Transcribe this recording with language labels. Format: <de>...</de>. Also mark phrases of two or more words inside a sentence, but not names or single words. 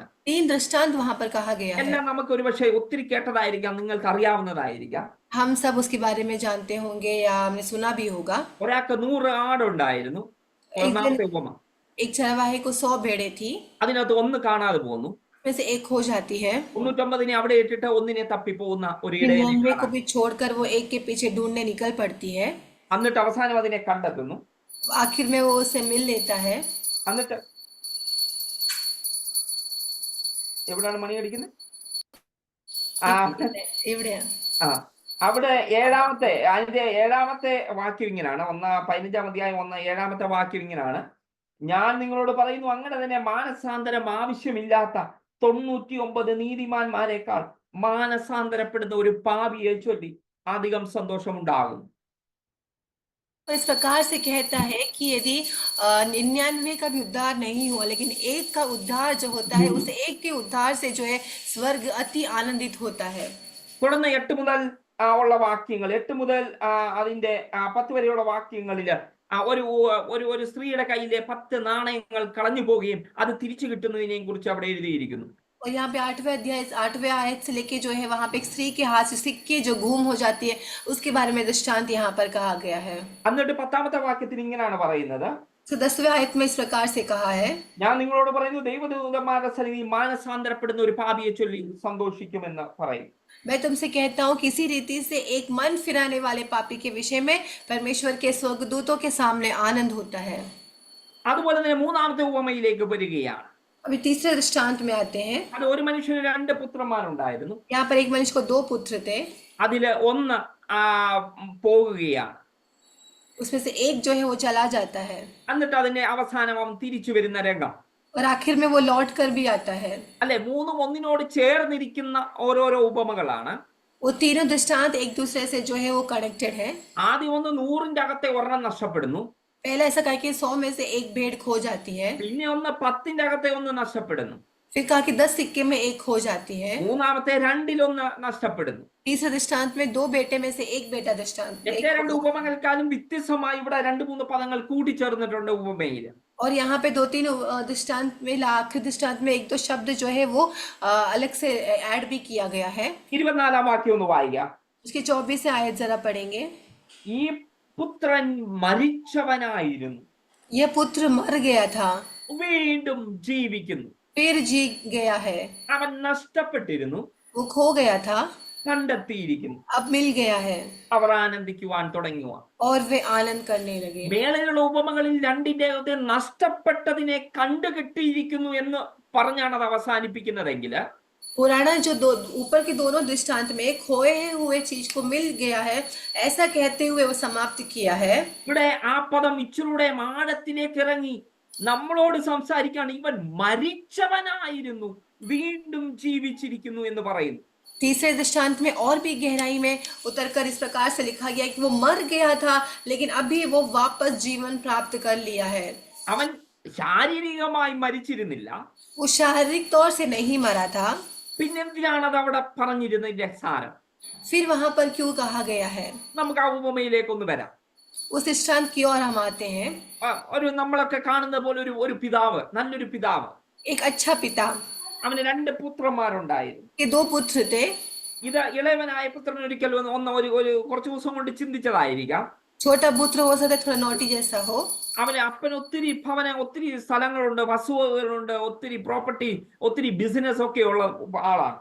<hi>3 दृष्टांत वहां पर कहा गया है।</hi> <ml>എല്ലാം നമുക്ക് ഒരുപക്ഷെ ഒത്തിരി കേട്ടതായിരിക്കാം, നിങ്ങൾക്ക് അറിയാവുന്നതായിരിക്കാം.</ml> <hi>हम सब उसके बारे में जानते होंगे या हमने सुना भी होगा।</hi> <ml>ഒരാൾക്ക് 100 ആടുണ്ടായിരുന്നു. ഒന്നാമത്തെ ഉപമ.</ml> <hi>एक चरवाहे को 100 भेड़ें थी,</hi> <ml>അതിനകത്ത് ഒന്ന് കാണാതെ പോകുന്നു.</ml> <hi>उसमें से एक खो जाती है।</hi> <ml>99 അവിടെ ഇട്ടിട്ട് ഒന്നിനെ തപ്പിപ്പോകുന്ന ഒരു ഇടയനെ</ml> <hi>99 को</hi> <ml>കാണാം.</ml> <hi>भी छोड़कर वो एक के पीछे ढूंढने निकल पड़ती है।</hi> <ml>എന്നിട്ട് അവസാനം അതിനെ കണ്ടെത്തുന്നു.</ml> <hi>आखिर में वो उससे मिल लेता है।</hi> <ml>എന്നിട്ട് എവിടെയാണ് മണി അടിക്കുന്നത്? ഇവിടെയാണ്. അവിടെ അതിന്റെ 7ാമത്തെ വാക്യം ഇങ്ങനെയാണ്. 15-ാം അധ്യായം 7ാമത്തെ വാക്യം ഇങ്ങനെയാണ്: ഞാൻ നിങ്ങളോട് പറയുന്നു, അങ്ങനെ തന്നെ മാനസാന്തരം ആവശ്യമില്ലാത്ത 99 നീതിമാന്മാരെക്കാൾ മാനസാന്തരപ്പെടുന്ന ഒരു പാപിയെ ചൊല്ലി അധികം സന്തോഷമുണ്ടാകും.</ml> <hi>इस प्रकार से कहता है कि यदि 99 का भी उद्धार नहीं हुआ, लेकिन एक का उद्धार जो होता है, उस एक के उद्धार से जो है स्वर्ग अति आनंदित होता है।</hi> <ml>തുടർന്ന് 8 മുതൽ ഉള്ള വാക്യങ്ങൾ, 8 മുതൽ അതിന്റെ 10 വരെയുള്ള വാക്യങ്ങളിൽ ഒരു സ്ത്രീയുടെ കയ്യിലെ 10 നാണയങ്ങൾ കളഞ്ഞു പോവുകയും അത് തിരിച്ചു കിട്ടുന്നതിനെയും കുറിച്ച് അവിടെ എഴുതിയിരിക്കുന്നു.</ml> <hi>और यहाँ पे 8वें आयत से लेके जो है वहाँ पे एक स्त्री के हाथ से सिक्के जो गुम हो जाती है उसके बारे में दृष्टांत यहाँ पर कहा गया है।</hi> <ml>എന്നിട്ട് 10ാമത്തെ വാക്യത്തിൽ ഇങ്ങനെയാണ് പറയുന്നത്:</ml> <hi>तो 10वें आयत में इस प्रकार से कहा है,</hi> <ml>ഞാൻ നിങ്ങളോട് പറയുന്നു, ദൈവദൂതന്മാരുടെ സന്നിധിയിൽ മാനസാന്തരപ്പെടുന്ന ഒരു പാപിയെ ചൊല്ലി സന്തോഷിക്കുമെന്ന് പറയും.</ml> <hi>मैं तुमसे कहता हूँ किसी रीति से एक मन फिराने वाले पापी के विषय में परमेश्वर के स्वर्गदूतों के सामने आनंद होता है।</hi> <ml>അതുപോലെ തന്നെ 3ാമത്തെ ഉപമയിലേക്ക് വരികയാണ്.</ml> <hi>अभी तीसरे दृष्टांत में आते हैं।</hi> <ml>അത് ഒരു മനുഷ്യന് 2 പുത്രന്മാരുണ്ടായിരുന്നു.</ml> <hi>यहाँ पर एक मनुष्य को 2 पुत्र थे,</hi> <ml>അതില് ഒന്ന് പോകുകയാണ്.</ml> <hi>उसमें से एक जो है वो चला जाता है</hi> <ml>എന്നിട്ട് അതിന്റെ അവസാനം അവൻ തിരിച്ചു വരുന്ന രംഗം.</ml> <hi>और आखिर में वो लौट कर भी आता है।</hi> <ml>അല്ലെ, 3 ഒന്നിനോട് ചേർന്നിരിക്കുന്ന ഓരോരോ ഉപമകളാണ്.</ml> <hi>वो तीनों दृष्टांत एक दूसरे से जो है वो कनेक्टेड है।</hi> <ml>ആദ്യം ഒന്ന് 100ന്റെ അകത്തെ ഒരെണ്ണം നഷ്ടപ്പെടുന്നു.</ml> <hi>पहला ऐसा कहा कि 100 में से एक भेड़ खो जाती है।</hi> <ml>പിന്നെ ഒന്ന് 10ന്റെ അകത്തെ ഒന്ന് നഷ്ടപ്പെടുന്നു.</ml> <hi>फिर कहा कि 10 सिक्के में एक खो जाती है।</hi> <ml>മൂന്നാമത്തെ 2-ൽ1 നഷ്ടപ്പെടുന്നു.</ml> <hi>तीसरे दृष्टांत में 2 बेटे में से एक बेटा दृष्टांत में एक</hi> <ml>2 ഉപമകൾക്കാളും വ്യത്യസ്തമായി ഇവിടെ 2-3 പദങ്ങൾ കൂട്ടിച്ചേർന്നിട്ടുണ്ട് ഉപമയിൽ.</ml> <hi>और यहाँ पे 2-3 दृष्टांत में आखिरी दृष्टांत में 1-2 शब्द जो है वो अलग से ऐड भी किया गया है।</hi> <ml>24ാം വാക്യം ഒന്ന് വായിക്കാം.</ml> <hi>उसकी 24 आयत जरा पढ़ेंगे।</hi> <ml>ഈ പുത്രൻ മരിച്ചവനായിരുന്നു,</ml> <hi>यह पुत्र मर गया था,</hi> <ml>വീണ്ടും ജീവിക്കുന്നു.</ml> <hi>फिर जी गया है।</hi> <ml>അവൻ നഷ്ടപ്പെട്ടിരുന്നു,</ml> <hi>वो खो गया था,</hi> <ml>കണ്ടെത്തിയിരിക്കുന്നു.</ml> <hi>अब मिल गया है।</hi> <ml>അവർ ആനന്ദിക്കുവാൻ തുടങ്ങുക.</ml> <hi>और वे आनंद करने लगे।</hi> <ml>മേളയിലുള്ള ഉപമകളിൽ 2ന്റെ നഷ്ടപ്പെട്ടതിനെ കണ്ടുകിട്ടിയിരിക്കുന്നു എന്ന് പറഞ്ഞാണ് അത് അവസാനിപ്പിക്കുന്നതെങ്കിൽ,</ml> <hi>पुराना जो ऊपर के दोनों दृष्टांत में खोए हुए चीज को मिल गया है ऐसा कहते हुए वो समाप्त किया है।</hi> <ml>ഇവിടെ ആ പദം ഇച്ചിലൂടെ ആഴത്തിലേക്ക് ഇറങ്ങി നമ്മളോട് സംസാരിക്കുകയാണ്. ഇവൻ മരിച്ചവനായിരുന്നു, വീണ്ടും ജീവിച്ചിരിക്കുന്നു എന്ന് പറയുന്നു.</ml> <hi>तीसरे दृष्टांत में और भी गहराई में उतरकर इस प्रकार से लिखा गया कि वो मर गया था लेकिन अभी वो वापस जीवन प्राप्त कर लिया है।</hi> <ml>അവൻ ശാരീരികമായി മരിച്ചിരുന്നില്ല.</ml> <hi>वो शारीरिक तौर से नहीं मरा था।</hi> <ml>പിന്നെന്തിനാണ് അത് അവിടെ പറഞ്ഞിരുന്നതിന്റെ സാരം?</ml> <hi>फिर वहां पर क्यों कहा गया है?</hi> <ml>നമുക്ക് ആ ഉപമയിലേക്കൊന്ന് വരാം.</ml> <hi>उस दृष्टांत की ओर हम आते हैं।</hi> <ml>ഒരു നമ്മളൊക്കെ കാണുന്ന പോലെ ഒരു പിതാവ്, നല്ലൊരു പിതാവ്,</ml> <hi>एक अच्छा पिता,</hi> <ml>അവന് 2 പുത്രന്മാരുണ്ടായിരുന്നു.</ml> <hi>के 2 पुत्र थे।</hi> <ml>ഇത് ഇളയവനായ പുത്രൻ ഒരിക്കൽ കുറച്ചു ദിവസം കൊണ്ട് ചിന്തിച്ചതായിരിക്കാം.</ml> <hi>छोटा पुत्र हो सकता है थोड़ा नोटी जैसा हो।</hi> <ml>അവന് അപ്പന് ഒത്തിരി ഒത്തിരി സ്ഥലങ്ങളുണ്ട്, വസ്തുവകകളുണ്ട്, ഒത്തിരി പ്രോപ്പർട്ടി, ഒത്തിരി ബിസിനസ് ഒക്കെ ഉള്ള ആളാണ്.</ml>